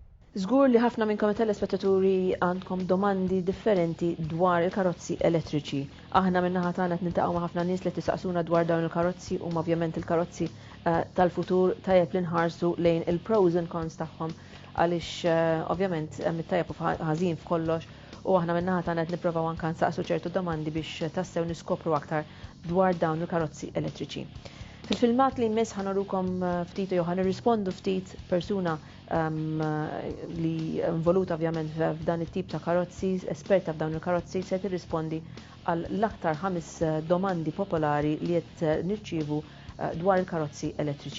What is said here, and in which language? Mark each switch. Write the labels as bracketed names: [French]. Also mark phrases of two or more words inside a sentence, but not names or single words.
[Maltese] Żgur li ħafna minnkom telespettaturi għandkom domandi differenti dwar il-karozzi elettriċi. Aħna minnaħa tagħna qed niltaqgħu ma' ħafna nies li tisaqsuna dwar dawn il-karozzi huma ovvjament il-karozzi tal-futur tajjeb li nħarsu lejn il- [English] pros and cons [Maltese] tagħhom għaliex ovvjament hemm it-tajjeb u ħażin f'kollox u aħna minnaħa tagħna qed nippruvaw anke nsaqsu ċertu domandi biex tassew niskopru aktar dwar dawn il-karozzi elettriċi. Fil-filmat li jmiss ħanorukom ftit jew ħanirrispondu ftit persuna li involuta ovvjament f'dan it-tip ta' karozzi, esperta f'dawn il-karozzi, se tirrispondi għal l-aktar 5 domandi popolari li qed nirċievu dwar il-karozzi elettriċi.